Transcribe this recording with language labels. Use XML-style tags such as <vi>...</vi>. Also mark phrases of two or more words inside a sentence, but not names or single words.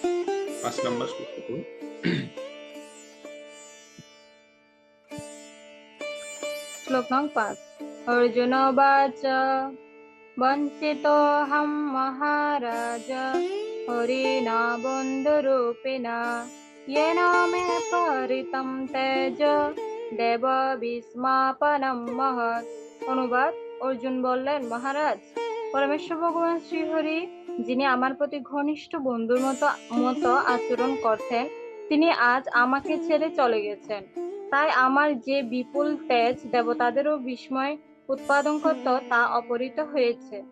<bn>5 নম্বর শ্লোক করুন। শ্লোক শ্লোক নং 5।</bn> <sa>অর্জুন বাচ বঞ্চিতোহং মহারাজ হরিণা বন্ধুরূপিণা येन मे परितं तेज দেব বিস্মাপনম মহৎ।</sa> <bn>অনুবাদ: অর্জুন বললেন, মহারাজ, পরমেশ্বর ভগবান শ্রীহরি, যিনি আমার প্রতি ঘনিষ্ঠ বন্ধুর মতো আচরণ করতেন, তিনি আজ আমাকে ছেড়ে চলে গেছেন। তাই আমার যে বিপুল তেজ দেবতাদেরও বিস্ময় উৎপাদন করত, তা অপহৃত হয়েছে।</bn>